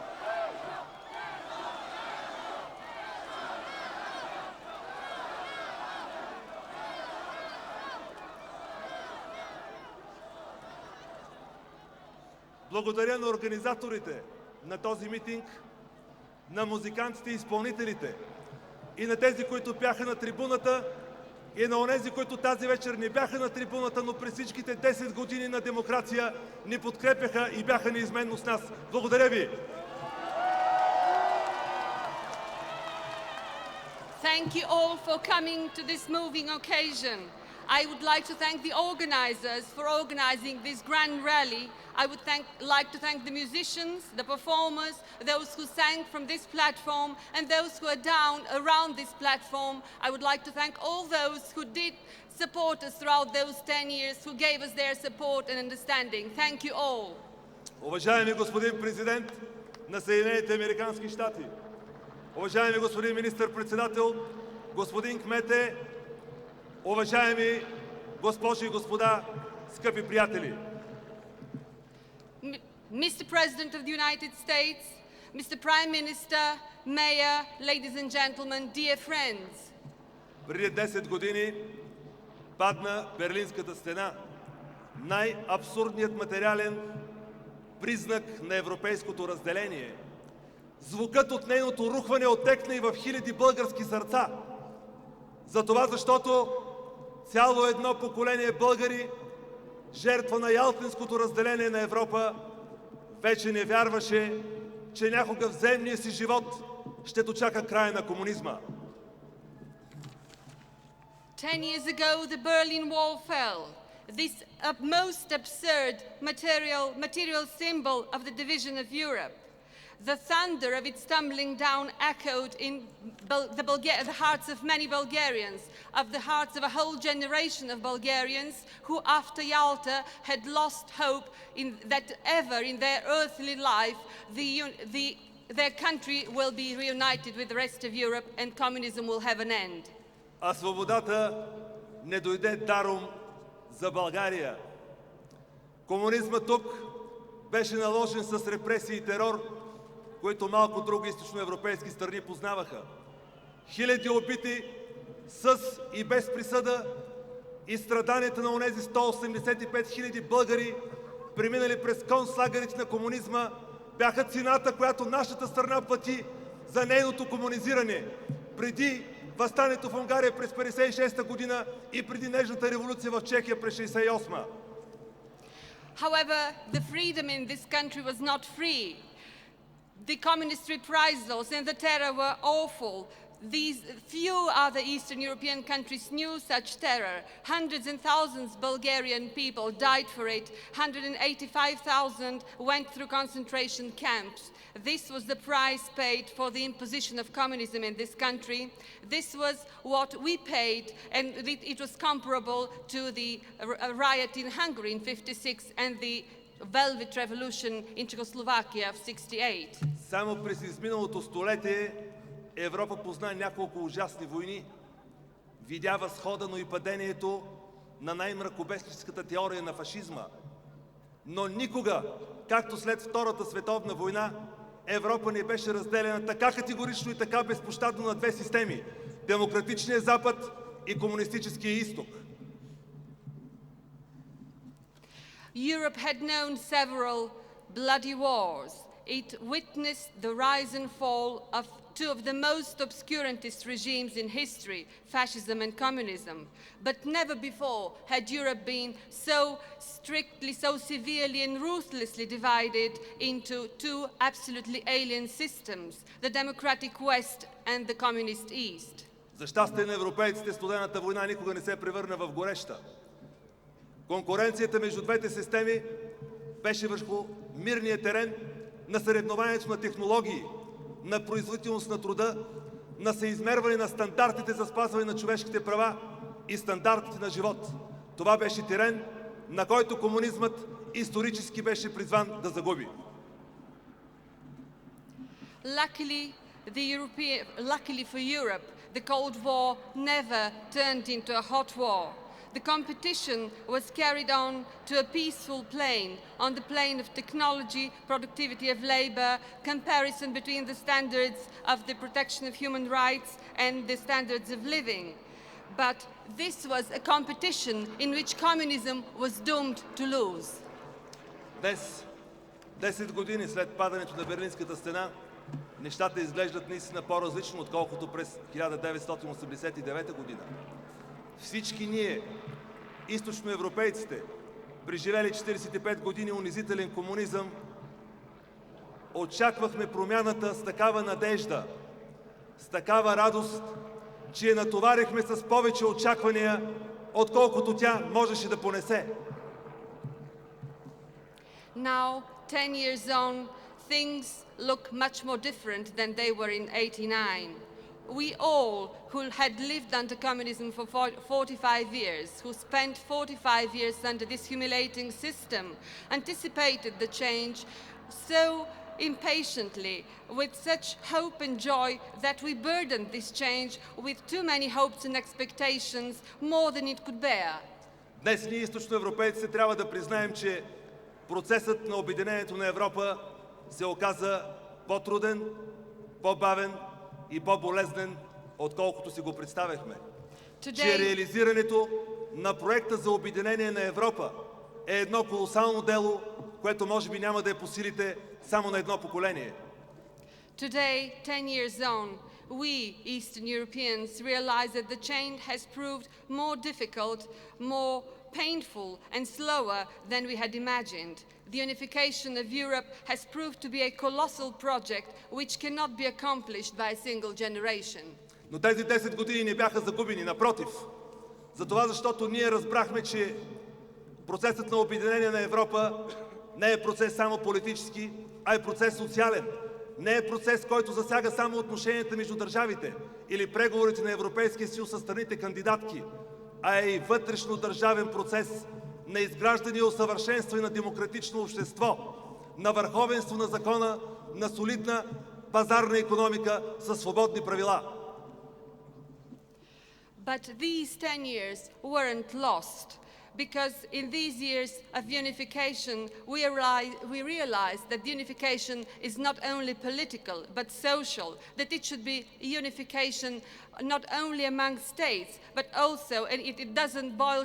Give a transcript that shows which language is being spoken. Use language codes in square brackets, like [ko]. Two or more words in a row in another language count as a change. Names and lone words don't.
[bg] Благодаря на организаторите на този митинг, на музикантите и изпълнителите, и на тези, които бяха на трибуната, и на онези, които тази вечер не бяха на трибуната, но през всичките 10 години на демокрация ни подкрепяха и бяха неизменно с нас. Благодаря ви! [en] Thank you all for coming to this moving occasion. I would like to thank the organizers for organizing this grand rally. I would like to thank the musicians, the performers, those who sang from this platform, and those who are down around this platform. I would like to thank all those who did support us throughout those 10 years, who gave us their support and understanding. Thank you all. [bg] Уважаеми господин президент на Съединените американски щати, уважаеми господин министър-председател, господин кмете, уважаеми госпожи и господа, скъпи приятели! [en] Mr. President of the United States, Mr. Prime Minister, Mayor, ladies and gentlemen, dear friends. [bg] Преди 10 години падна Берлинската стена, най-абсурдният материален признак на европейското разделение. Звукът от нейното рухване оттекна и в хиляди български сърца. Затова, защото цяло едно поколение българи, жертва на ялтинското разделение на Европа, вече не вярваше, че някога в земния си живот ще дочака края на комунизма. [en] 10 years ago, the Berlin Wall fell. This most absurd material symbol of the division of Europe. The thunder of its tumbling down echoed in the hearts of many Bulgarians, of the hearts of a whole generation of Bulgarians who, after Yalta, had lost hope that ever in their earthly life their country will be reunited with the rest of Europe and communism will have an end. [bg] А свободата не дойде даром за България. Комунизмът тук беше наложен с репресии и терор, които малко други източноевропейски страни познаваха. Хиляди убити с и без присъда и страданията на онези 185 хиляди българи, преминали през концлагерите на комунизма, бяха цената, която нашата страна плати за нейното комунизиране. Преди въстането в Унгария през 1956 година и преди нежната революция в Чехия през 1968. [en] However, the freedom in this country was not free. The communist reprisals and the terror were awful. Few other Eastern European countries knew such terror. Hundreds and thousands of Bulgarian people died for it. 185,000 went through concentration camps. This was the price paid for the imposition of communism in this country. This was what we paid, and it was comparable to the riot in Hungary in 1956 and the Velvet Revolution in Czechoslovakia of 1968. [bg] Само през изминалото столетие Европа позна няколко ужасни войни. Видя възхода, но и падението на най-мракобесническата теория на фашизма. Но никога, както след Втората световна война, Европа не беше разделена така категорично и така безпощадно на две системи – демократичния Запад и комунистическия Изток. [en] Europe had known several bloody wars. It witnessed the rise and fall of two of the most obscurantist regimes in history, fascism and communism. But never before had Europe been so strictly, so severely and ruthlessly divided into two absolutely alien systems, the democratic West and the communist East. [bg] За щастие на европейците, студената война никога не се превърна в гореща. Конкуренцията между двете системи беше върху мирния терен на съревнованието на технологии, на производителност на труда, на съизмерване на стандартите за спазване на човешките права и стандартите на живот. Това беше терен, на който комунизмът исторически беше призван да загуби. [en] Luckily for Europe, the Cold War never turned into a hot war. The competition was carried on to a peaceful plane, on the plane of technology, productivity of labor, comparison between the standards of the protection of human rights and the standards of living. But this was a competition in which communism was doomed to lose. [bg] Днес, 10 години след падането на Берлинската стена, нещата изглеждат наистина по-различно, отколкото през 1989 година. Всички ние, източноевропейците, преживели 45 години унизителен комунизъм, очаквахме промяната с такава надежда, с такава радост, че я натоварихме с повече очаквания, отколкото тя можеше да понесе. [en] Now, 10 years on, things look much more different than they were in 1989. We all who had lived under communism for 45 years, who spent 45 years under this humiliating system, anticipated the change so impatiently with such hope and joy that we burdened this change with too many hopes and expectations, more than it could bear. [bg] Днес ние, източноевропейците, трябва да признаем, че процесът на обединението на Европа се оказа по-труден, по-бавен и по-болезнен, отколкото си го представяхме. Че реализирането на проекта за обединение на Европа е едно колосално дело, което може би няма да е по силите само на едно поколение. [en] Today, 10 years on, we, Eastern Europeans, realize that the change has proved more difficult, more painful and slower than we had imagined. The unification of Europe has proved to be a colossal project which cannot be accomplished by a single generation. [bg] Но тези 10 години не бяха загубени, напротив. Затова, защото ние разбрахме, че процесът на обединение на Европа не е процес само политически, а е процес социален. Не е процес, който засяга само отношенията между държавите или преговорите на Европейския съюз със страните кандидатки, а е и вътрешно държавен процес на изграждане и усъвършенстване на демократично общество, на върховенство на закона, на солидна пазарна икономика със свободни правила. [en] But these 10 years weren't lost, because in these years of unification, we realized that unification is not only political, but social, that it should be unification not only among states, but also, and it doesn't boil